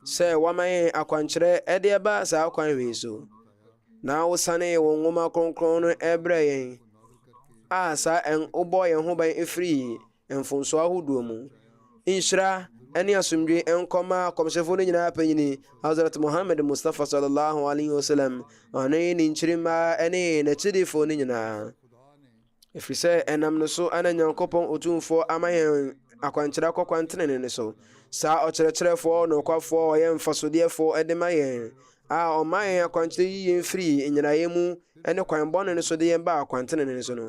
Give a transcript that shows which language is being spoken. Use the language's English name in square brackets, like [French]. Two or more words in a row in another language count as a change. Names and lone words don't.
[Akan] sɛ wama yɛn akwankyerɛ ɛde ɛba saa kwan wei so, na wosane wo nwoma kronkron no ɛbrɛ yɛn a saa wobɔ yɛn ho ban ɛfiri mfonso ahodoɔ mu. Nhyira ɛne asomdwe ɛnkɔma kɔmhyɛfoɔ no nyinaa panyini Hazrat Muhammad Mustafa [Arabic] صلى الله عليه وسلم, [Akan] ɔne ne nkyirima ɛne n'akyidifoɔ no nyinaa. Ɛfiri sɛ ɛnam no so ana Nyankopɔn Otumfoɔ ama yɛn akwankyerɛ kɔkwantenene ne so. Saa ɔkyerɛkyerɛfoɔ nokwafoɔ ɔyɛ mfasodeɛfoɔ ɛde ma yɛn a ɔma yɛn akwankyerɛ yi yɛn firi nyinaeɛ mu ɛne kwan bɔne no so de yɛn ba akwantenene no so no.